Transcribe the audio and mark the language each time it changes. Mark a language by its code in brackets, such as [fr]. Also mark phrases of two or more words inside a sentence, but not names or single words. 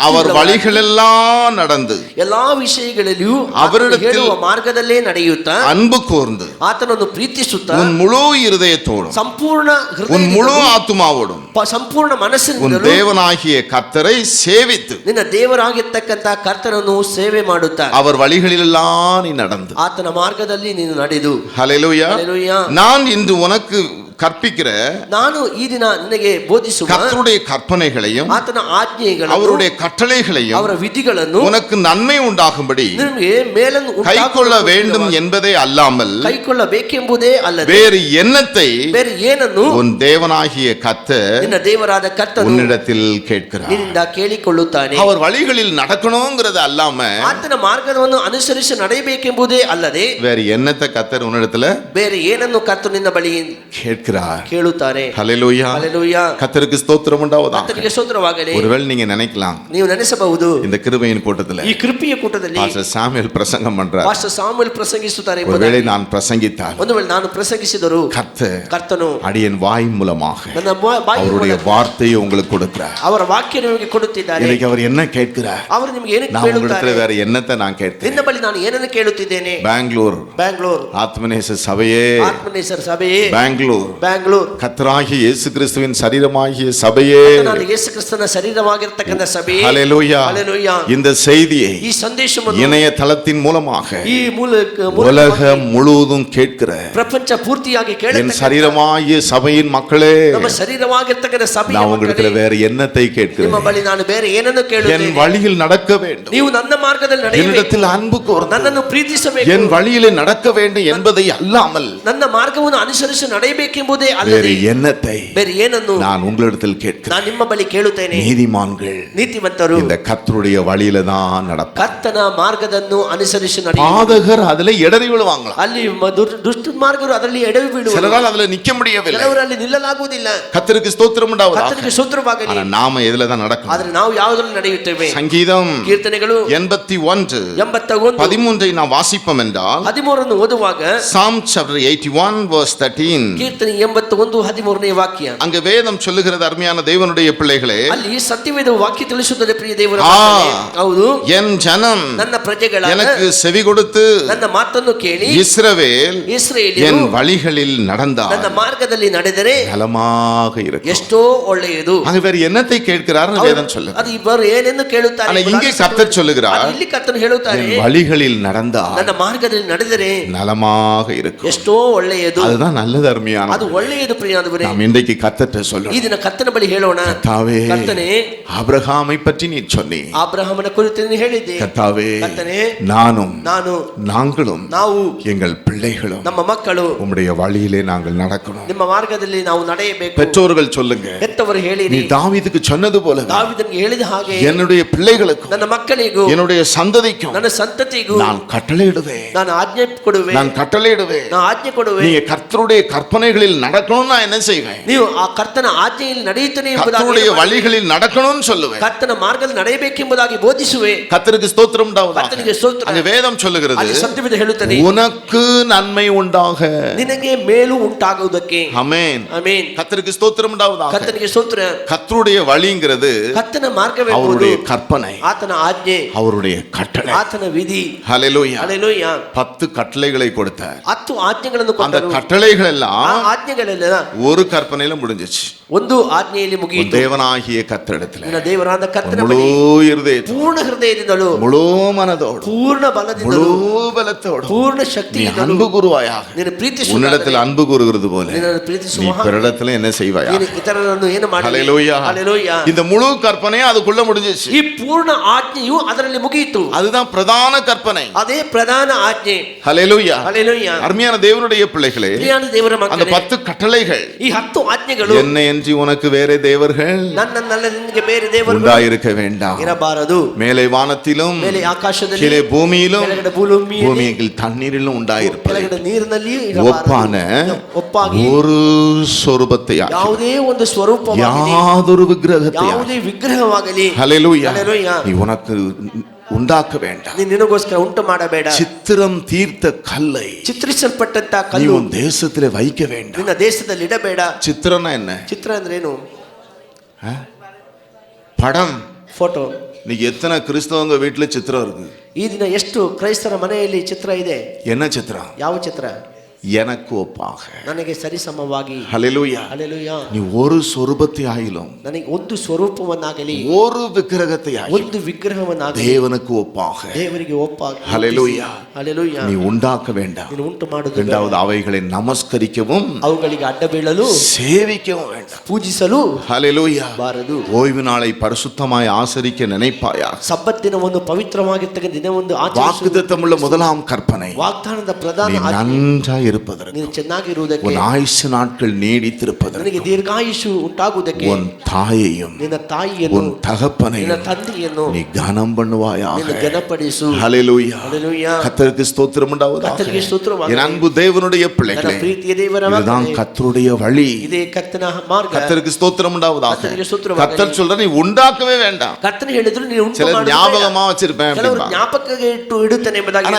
[ta] அவர் வழிகளெல்லாம் நடந்து [kn] ಎಲ್ಲಾ ವಿಷಯಗಳಲ್ಲಿಯೂ [ta] ಅವರಿಡத்தில் [kn] ಹೇಳುವ ಮಾರ್ಗದಲ್ಲೇ ನಡೆಯುತ್ತಾ [ta] அன்பு கூர்ந்து [kn] ಆತನನ್ನು ಪ್ರೀತಿಸುತ್ತಾ [ta] உன் முழு இருதயத்தோடும் [kn] ಸಂಪೂರ್ಣ [ta] உன் முழு [kn] ಹೃದಯದಿಂದಲೂ [ta] ஆத்துமாவோடும் [kn] ಸಂಪೂರ್ಣ [ta] உன் [kn] ಮನಸ್ಸಿನಿಂದಲೂ [ta] தேவனாகிய கர்த்தரை சேவித்து [kn] ನಿನ್ನ ದೇವರಾಗಿರ್ತಕ್ಕಂತ ಕರ್ತನನ್ನು ಸೇವೆ ಮಾಡುತ್ತಾ [ta] அவர் வழிகளிலெல்லாம் நீ நடந்து. [kn] ಆತನ ಮಾರ್ಗದಲ್ಲಿ ನೀನು ನಡೆದು. [ta] ஹல்லேலூயா. [kn] ಹಲ್ಲೆಲೂಯಾ. [ta] நான் இன்று உனக்கு கற்பிக்கிற [kn] ನಾನು ಈ ದಿನ ನಿನಗೆ ಬೋಧಿಸುವ [ta] கர்த்தருடைய கற்பனைகளையும் [kn] ಆತನ ಆಜ್ಞೆಗಳನ್ನು [ta] அவருடைய கட்டளைகளையும் [kn] ಅವರ ವಿಧಿಗಳನ್ನು [ta] உனக்கு நன்மை உண்டாகும்படி [kn] ನಿನಗೆ ಮೇಲನ್ನು [ta] கைக்கொள்ள வேண்டும் என்பதே அல்லாமல் [kn] ಕೈಕೊಳ್ಳಬೇಕೆಂಬುದೇ ಅಲ್ಲದೆ [ta] வேறு எண்ணத்தை [kn] ಬೇರೆ ಏನನ್ನು [ta] உன் தேவனாகிய கர்த்தர் [kn] ನಿನ್ನ ದೇವರಾದ ಕರ್ತನು [ta] உன்னிடத்தில் கேட்கிறார். [kn] ನಿನ್ನಿಂದ ಕೇಳಿಕೊಳ್ಳುತ್ತಾನೆ. [ta] அவர் வழிகளில் நடக்கணுங்கிறது அல்லாம [kn] ಆತನ ಮಾರ್ಗವನ್ನು ಅನುಸರಿಸಿ ನಡೆಯಬೇಕೆಂಬುದೇ ಅಲ್ಲದೆ [ta] வேற எண்ணத்தை கர்த்தர் உன்னிடத்துல [kn] ಬೇರೆ ಏನನ್ನು ಕರ್ತನು ನಿನ್ನ ಬಳಿ [ta] கேட்கிறார். [kn] ಕೇಳುತ್ತಾರೆ. [ta] ஹல்லேலூயா. [kn] ಹಲ್ಲೆಲೂಯಾ. [ta] கர்த்தருக்கு ஸ்தோத்திரம் உண்டாவதாக. [kn] ಕರ್ತನಿಗೆ ಸ್ತೋತ್ರವಾಗಲಿ. [ta] ஒருவேளை நீங்க நினைக்கலாம், [kn] ನೀವು ನೆನೆಸಬಹುದು, [ta] இந்த கிருபையின் கூட்டத்துல [kn] ಈ ಕೃಪೆಯ ಕೂಟದಲ್ಲಿ [ta] பாஸ்டர் சாமுவேல் பிரசங்கம் பண்றார். [kn] ಪಾಸ್ಟರ್ ಸಾಮುವೇಲ್ ಪ್ರಸಂಗಿಸುತ್ತಾರೆ [ta] ஒருவேளை [kn] ಎಂಬುದಾಗಿ. [ta] நான் பிரசங்கித்தால் [kn] ಒಂದು ವೇಳೆ ನಾನು ಪ್ರಸಂಗಿಸಿದರು [ta] கர்த்தர் அடியன் வாய் மூலமாக [kn] ನನ್ನ ಬಾಯಿ [ta] அவருடைய [kn] ಮೂಲಕ [ta] வார்த்தையை உங்களுக்கு கொடுக்கிறார். [kn] ಅವರ ವಾಕ್ಯ ನಿಮಗೆ ಕೊಡುತ್ತಿದ್ದಾರೆ. [ta] இன்னைக்கு அவர் என்ன கேட்கிறார்? [kn] ಅವರು ನಿಮಗೆ ಏನಕ್ಕೆ [ta] நான் உங்களிடத்துல [kn] ಕೇಳುತ್ತಾರೆ? [ta] வேற என்னத்தை நான் கேட்கிறேன்? [kn] ನಿನ್ನ ಬಳಿ ನಾನು ಏನನ್ನು ಕೇಳುತ್ತಿದ್ದೇನೆ? [ta] பெங்களூர் ஆத்மநேச சபையே, [kn] ಆತ್ಮನೇಸರ ಸಭೆಯೇ, [ta] பெங்களூர் கர்த்தராகிய இயேசு கிறிஸ்துவின் சரீரமாகிய சபையே, [kn] ನಾನು ಯೇಸು ಕ್ರಿಸ್ತನ ಶರೀರವಾಗಿರತಕ್ಕಂತ ಸಭೆಯೇ, [ta] ஹல்லேலூயா. [kn] ಹಲ್ಲೆಲೂಯಾ. [ta] இந்த செய்தியை [kn] ಈ ಸಂದೇಶವನ್ನು [ta] இணையதளத்தின் மூலமாக [kn] ಈ ಮೂಲಕ [ta] உலகம் முழுவதும் கேட்கிற [kn] ಪ್ರಪಂಚ ಪೂರ್ತಿಯಾಗಿ [ta] என் [kn] ಕೇಳುತ್ತಕ್ಕಂತ [ta] சரீரமாகிய சபையின் மக்களே, [kn] ನಮ್ಮ ಶರೀರವಾಗಿರತಕ್ಕಂತ ಸಭೆಯ [ta] நான் உங்களிடத்துல [kn] ಮಕ್ಕಳೇ, [ta] வேற என்னத்தை [kn] ನಿಮ್ಮ [ta] கேட்கிறேன்? [kn] ಬಳಿ ನಾನು ಬೇರೆ ಏನನ್ನು [ta] என் [kn] ಕೇಳುತ್ತೇನೆ? [ta] வழியில் நடக்க வேண்டும், [kn] ನೀವು ನನ್ನ ಮಾರ್ಗದಲ್ಲಿ ನಡೆಯಬೇಕು, [ta] என்னிடத்தில் அன்பு கூர்ந்து [kn] ನನ್ನನ್ನು ಪ್ರೀತಿಸಬೇಕು, [ta] என் வழியிலே நடக்க வேண்டும் என்பதை அல்லாமல் [kn] ನನ್ನ ಮಾರ್ಗವನ್ನು ಅನುಸರಿಸಿ ನಡೆಯಬೇಕೆಂಬುದೇ [ta] வேறு [kn] ಅಲ್ಲದೆ [ta] எண்ணத்தை [kn] ಬೇರೆ ಏನನ್ನು [ta] நான் உங்களிடத்தில் கேட்கிறேன். [kn] ನಾನು ನಿಮ್ಮ ಬಳಿ ಕೇಳುತ್ತೇನೆ. [ta] நீதிமான்கள் [kn] ನೀತಿವಂತರು [ta] இந்த கர்த்தருடைய வழியில தான் நடப்பார். [kn] ಕರ್ತನ ಮಾರ್ಗದನ್ನು ಅನುಸರಿಸಿ ನಡೆಯುವರು. [ta] பாதகர் அதுல இடறி விழுவாங்களா? [kn] ಅಲ್ಲಿ ದುಷ್ಟ ಮಾರ್ಗರು ಅದರಲ್ಲಿ ಎಡವಿ ಬೀಳುವರು. [ta] சிலரால் அதுல நிக்க முடியவில்லை. [kn] ಕೆಲವರು ಅಲ್ಲಿ ನಿಲ್ಲಲಾಗುವುದಿಲ್ಲ. [ta] கர்த்தருக்கு ஸ்தோத்திரம் உண்டாவதாக. [kn] ಕರ್ತನಿಗೆ ಸ್ತೋತ್ರವಾಗಲಿ. [ta] ஆனா நாம எதுல தான் நடக்கணும்? [kn] ಆದರೆ ನಾವು ಯಾವುದರಲ್ಲಿ ನಡೆಯುತ್ತೇವೆ? [ta] சங்கீதம் [kn] ಕೀರ್ತನೆಗಳು [ta] 81 [kn] 81 [ta] 13 நாம் வாசிப்போம் என்றால், [kn] 13 ಓದುವಾಗ [en] Psalm chapter 81 verse 13, [kn] ಕೀರ್ತನೆ 81 13ನೇ ವಾಕ್ಯ. [ta] அங்க வேதம் சொல்லுகிறது, அருமையான தேவனுடைய பிள்ளைகளே, [kn] ಅಲ್ಲಿ ಸತ್ಯವೇದ ವಾಕ್ಯ ತಿಳಿಸುತ್ತದೆ ಪ್ರಿಯ ದೇವರ ಆ, ಮಕ್ಕಳೇ. ಹೌದು, [ta] என் ஜனம் [kn] ನನ್ನ ಪ್ರಜೆಗಳಾದ [ta] எனக்கு செவி கொடுத்து [kn] ನನ್ನ ಮಾತನ್ನು ಕೇಳಿ [ta] இஸ்ரவேல் [kn] ಇಸ್ರಾಯೇಲ್ಯರು [ta] என் வழிகளில் நடந்தார் [kn] ನನ್ನ ಮಾರ್ಗದಲ್ಲಿ ನಡೆದರೆ [ta] நலமாக இருக்கும். [kn] ಎಷ್ಟೋ ಒಳ್ಳೆಯದು. [ta] அங்க வேற என்னத்தை கேட்கிறார் வேதம் சொல்லுது. [kn] ಅದು ಇಬ್ಬರು ಏನೆಂದು ಕೇಳುತ್ತಾರೆ? [ta] ஆனா இங்கே கர்த்தர் சொல்லுகிறார், [kn] ಅದು ಇಲ್ಲಿ ಕರ್ತನು ಹೇಳುತ್ತಾರೆ, [ta] என் வழிகளில் நடந்தார் [kn] ನನ್ನ ಮಾರ್ಗದಲ್ಲಿ ನಡೆದರೆ [ta] நலமாக இருக்கும். [kn] ಎಷ್ಟೋ ಒಳ್ಳೆಯದು. [ta] அதுதான் நல்லது அருமையான. [kn] ಅದು ಒಳ್ಳೆಯದು ಪ್ರಿಯಾದವರೇ. [ta] நாம் இன்றைக்கு கர்த்தர்ட்ட [kn] ಈ [ta] சொல்லணும், [kn] ದಿನ ಕರ್ತನ ಬಳಿ ಹೇಳೋಣ, [ta] கர்த்தாவே, [kn] ಕರ್ತನೇ, [ta] ஆபிரகாமை பற்றி நீ சொன்னீ, [kn] ಆಬ್ರಹಾಮನ ಕುರಿತು ನೀನು ಹೇಳಿದ್ದೆ. [ta] கர்த்தாவே, [kn] ಕರ್ತನೇ, [ta] நானும் [kn] ನಾನು [ta] நாங்களும் [kn] ನಾವು [ta] எங்கள் பிள்ளைகளும் [kn] ನಮ್ಮ ಮಕ್ಕಳು [ta] உம்முடைய வழியிலே நாங்கள் நடக்கணும். [kn] ನಿಮ್ಮ ಮಾರ್ಗದಲ್ಲಿ ನಾವು ನಡೆಯಬೇಕು. [ta] பெற்றோர்கள் சொல்லுங்க, [kn] ಹೆತ್ತವರು [ta] நீ [kn] ಹೇಳಿರಿ, [ta] தாவீதுக்கு சொன்னது போல [kn] ದಾವೀದನಿಗೆ ಹೇಳಿದ ಹಾಗೆ [ta] என்னுடைய பிள்ளைகளுக்கும் [kn] ನನ್ನ ಮಕ್ಕಳಿಗೂ [ta] என்னுடைய சந்ததிக்கும் [kn] ನನ್ನ ಸಂತತಿಗೂ [ta] நான் கட்டளையிடுவேன், [kn] ನಾನು ಆಜ್ಞೆ ಕೊಡುವೆ, [ta] நான் கட்டளையிடுவேன். [kn] ನಾನು ಆಜ್ಞೆ ಕೊಡುವೆ. [ta] நீங்க கர்த்தருடைய கற்பனைகளில் கட்டளைகளில் நடக்கணும் நான் என்ன செய்வேன்? [kn] ನೀವು ಆ ಕರ್ತನ ಆಜ್ಞೆಯಲ್ಲಿ ನಡೆಯುತ್ತೇನೆ [ta] கர்த்தருடைய வழிகளில் நடக்கணும்னு சொல்லுவேன். [kn] ಕರ್ತನ ಮಾರ್ಗದಲ್ಲಿ ನಡೆಯಬೇಕೆಂಬುದಾಗಿ ಬೋಧಿಸುವೆ. [ta] கர்த்தருக்கு ஸ்தோத்திரம் உண்டாவதாக. [kn] ಕರ್ತನಿಗೆ ಸ್ತೋತ್ರ. [ta] அங்க வேதம் சொல்லுகிறது, [kn] ಅಲ್ಲಿ ಸತ್ಯವೇದ ಹೇಳುತ್ತದೆ, [ta] உனக்கு நன்மை உண்டாக, [kn] ನಿನಗೆ ಮೇಲು ಉಂಟಾಗುವುದಕ್ಕೆ. [ta] ஆமென் [kn] ಆಮೆನ್. [ta] கர்த்தருக்கு ஸ்தோத்திரம் உண்டாவதாக. [kn] ಕರ್ತನಿಗೆ ಸ್ತೋತ್ರ. [ta] கர்த்தருடைய வழிங்கிறது [kn] ಕರ್ತನ ಮಾರ್ಗವೇ [ta] அவருடைய கற்பனை, [kn] ಆತನ ಆಜ್ಞೆ, [ta] அவருடைய கட்டளை, [kn] ಆತನ ವಿಧಿ. [ta] ஹல்லேலூயா. [kn] ಹಲ್ಲೆಲೂಯಾ. [ta] 10 கட்டளைகளை கொடுத்தார். [kn] 10 ಆಜ್ಞೆಗಳನ್ನು [ta] அந்த [kn] ಕೊಟ್ಟರು. [ta] கட்டளைகள் எல்லாம் [kn] ಆ ಆಜ್ಞೆಗಳೆಲ್ಲ [ta] ஒரு கற்பனையில முடிஞ்சிச்சு. [kn] ಒಂದು ಆಜ್ಞೆಯಲ್ಲಿ ಮುಗಿಯಿತು. [ta] தேவனாகிய கர்த்தரிடத்தில் [kn] ನಿನ್ನ ದೇವರಾದ ಕರ್ತನ [ta] முழு [kn] ಬಳಿ [ta] இருதயத்தோடு, [kn] ಪೂರ್ಣ ಹೃದಯದಿಂದಲೂ, [ta] முழு மனதோடு, [kn] ಪೂರ್ಣ [ta] முழு [kn] ಬಲದಿಂದಲೂ, [ta] பலத்தோடு [kn] ಪೂರ್ಣ [ta] நீ [kn] ಶಕ್ತಿಯಿಂದಲೂ [ta] அன்பு கூறுவாயாக. [kn] ನೀನು ಪ್ರೀತಿಸುವ [ta] உன்னிடத்தில் அன்பு கூறுகிறது போல [kn] ನಿನ್ನನ್ನು ಪ್ರೀತಿಸುವ [ta] நீ [kn] ಹಾಗೆ [ta] பிறரிடத்தில் என்ன செய்வாயா? [kn] ನೀನು ಇತರರನ್ನು ಏನು ಮಾಡಿ. [ta] ஹல்லேலூயா. [kn] ಹಲ್ಲೆಲೂಯಾ. [ta] இந்த முழு கற்பனையும் அதுக்குள்ள முடிஞ்சிச்சு. [kn] ಈ ಪೂರ್ಣ ಆಜ್ಞೆಯು ಅದರಲ್ಲಿ ಮುಗಿಯಿತು. [ta] அதுதான் பிரதான கற்பனை. [kn] ಅದೇ ಪ್ರಧಾನ ಆಜ್ಞೆ. [ta] ஹல்லேலூயா. [kn] ಹಲ್ಲೆಲೂಯಾ. [ta] அருமையான தேவனுடைய பிள்ளைகளே, [kn] ಪ್ರಿಯಾದ ದೇವರ [ta] அந்த [kn] ಮಕ್ಕಳೇ, [ta] 10 கட்டளைகள், [kn] ಈ 10 ಆಜ್ಞೆಗಳು [ta] என்னை அன்றி உனக்கு வேற தேவர்கள் [kn] ನನ್ನನ್ನಲ್ಲ ನಿನಗೆ ಬೇರೆ ದೇವರುಗಳು [ta] உண்டாயிருக்க வேண்டாம். [kn] ಇರಬಾರದು. [ta] மேலே வானத்திலும் [kn] ಮೇಲೆ ಆಕಾಶದಲ್ಲಿ, [ta] கீழே பூமியிலும் [kn] ಕೆಳಗಡೆ ಭೂಮಿಯಲ್ಲಿ, [ta] பூமியில் தண்ணீரிலும் உண்டாயிருப்பது [kn] ಕೆಳಗಡೆ ನೀರಿನಲ್ಲಿ [ta] ஒப்பான [kn] ಒಪ್ಪಾಗಿ [ta] ஒரு ಸ್ವರೂಪத்தை, [kn] ಯಾವುದೇ ಒಂದು ಸ್ವರೂಪವಾಗಲಿ, [ta] யாதொரு விக்கிரகத்தை, [kn] ಯಾವುದೇ ವಿಗ್ರಹವಾಗಲಿ, [ta] ஹல்லேலூயா, [kn] ಹಲ್ಲೆಲೂಯಾ, [ta] நீ உனக்கு உண்டாக்க வேண்டாம். [kn] ನೀನು ನಿನಗೋಸ್ಕರ ಉಂಟು ಮಾಡಬೇಡ. [ta] சித்திரம் தீர்த்த கல்லை [kn] ಚಿತ್ರಿಸಲ್ಪಟ್ಟಂತ [ta] நீ [kn] ಕಲ್ಲು [ta] உன் தேசத்திலே வைக்க வேண்டாம். [kn] ನಿನ್ನ ದೇಶದಲ್ಲಿ ಇಡಬೇಡ. [ta] சித்திரம்னா என்ன? [kn] ಚಿತ್ರ ಅಂದ್ರೇನು? [ta] படம். [kn] ಫೋಟೋ. [ta] நீங்க எத்தனை கிறிஸ்தவங்க வீட்டுல சித்திரம் இருக்கு? [kn] ಈ ದಿನ ಎಷ್ಟು ಕ್ರೈಸ್ತರ ಮನೆಯಲ್ಲಿ ಚಿತ್ರ ಇದೆ? [ta] என்ன சித்திரம்? [kn] ಯಾವ ಚಿತ್ರ? [ta] எனக்கு ஒப்பாக, [kn] ನನಗೆ ಸರಿಸಮವಾಗಿ. [ta] ஹல்லேலூயா. [kn] ಹಲ್ಲೆಲೂಯಾ. [ta] நீ ஒரு சொரூபத்தை ஆயிலும், [kn] ನನಗೆ ಒಂದು ಸ್ವರೂಪವನ್ನಾಗಲಿ, [ta] ஒரு விக்கிரகத்தை ஆயிலும் [kn] ಒಂದು ವಿಗ್ರಹವನ್ನಾಗಲಿ [ta] தேவனுக்கு ஒப்பாக, [kn] ದೇವರಿಗೆ ಒಪ್ಪಾಗಿ, [ta] ஹல்லேலூயா, [kn] ಹಲ್ಲೆಲೂಯಾ, [ta] நீ உண்டாக்க வேண்டாம். [kn] ನೀನು ಉಂಟು ಮಾಡುವುದು. [ta] இரண்டாவது, அவைகளை நமஸ்கரிக்கவும் [kn] ಅವುಗಳಿಗೆ ಅಡ್ಡ ಬೀಳಲು, [ta] சேவிக்கவும் வேண்டாம். [kn] ಪೂಜಿಸಲು [ta] ஹல்லேலூயா. [kn] ಬಾರದು. [ta] ஓய்வு நாளை பரிசுத்தமாய் ஆசரிக்க நினைப்பாயா? [kn] ಸಬ್ಬತ್ ದಿನವನ್ನು ಪವಿತ್ರವಾಗಿರ್ತಕ್ಕ ದಿನವೊಂದು [ta] வாக்குத்தத்தமுள்ள முதலாம் கற்பனை, [kn] ವಾಗ್ದಾನದ ಪ್ರಧಾನ [ta] நீ நன்றாய் இருப்பதற்கு, [kn] ನೀನು ಚೆನ್ನಾಗಿರುವುದಕ್ಕೆ, [ta] உன் ஆயுசு நாட்கள் நீடித்திருப்பதற்கு, [kn] ನಿನಗೆ ದೀರ್ಘಾಯುಷು ಉಂಟಾಗುವುದಕ್ಕೆ, [ta] உன் தாயையும் [kn] ನಿನ್ನ ತಾಯಿಯನ್ನು, [ta] உன் தகப்பனையும் [kn] ನಿನ್ನ ತಂದೆಯನ್ನು [ta] நீ கனம் பண்ணுவாயாக. [kn] ನೀನು ಘನಪಡಿಸು. [ta] ஹல்லேலூயா. [kn] ಹಲ್ಲೆಲೂಯಾ. [ta] கர்த்தருக்கு ஸ்தோத்திரம் உண்டாவதாக. [kn] ಕರ್ತನಿಗೆ ಸ್ತೋತ್ರವಾಗಲಿ. [ta] என் அன்பு தேவனுடைய [kn] ನನ್ನ [ta] பிள்ளைகளே, [kn] ಪ್ರೀತಿಯ ದೇವರ [ta] இதுதான் [kn] ಮಕ್ಕಳೇ, [ta] கர்த்தருடைய வழி. [kn] ಇದೇ ಕರ್ತನ ಮಾರ್ಗ. [ta] கர்த்தருக்கு ஸ்தோத்திரம் உண்டாவதாக. [kn] கர்த்தருக்கு ಸ್ತೋತ್ರವಾಗಲಿ. [ta] கர்த்தர் சொல்ற நீ உண்டாக்கவே வேண்டாம். [kn] ಕರ್ತನ ಹೇಳಿದ್ರು ನೀನು ಉಂಟು [ta] சில [kn] ಮಾಡಬೇಡ. [ta] ஞாபகமா வச்சிருப்பேன் [kn] ಕೆಲವರು [ta] அப்படிம்பா. [kn] ಜ್ಞಾಪಕಕ್ಕೆ ಇಡುತ್ತೇನೆ ಎಂಬುದಾಗಿ [ta] ஆனா